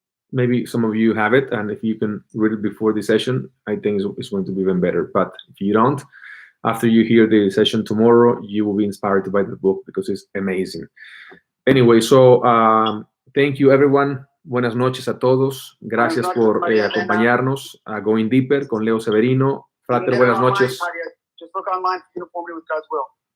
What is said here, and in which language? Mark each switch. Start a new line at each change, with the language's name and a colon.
English: Maybe some of you have it, and if you can read it before the session, I think it's going to be even better. But if you don't, after you hear the session tomorrow, you will be inspired to buy the book because it's amazing. Anyway, so thank you, everyone.
Spanish: Buenas noches a todos. Gracias por acompañarnos a Going Deeper con Leo Severino. Frater, buenas noches.
English: Just look online for Uniformity with God's Will.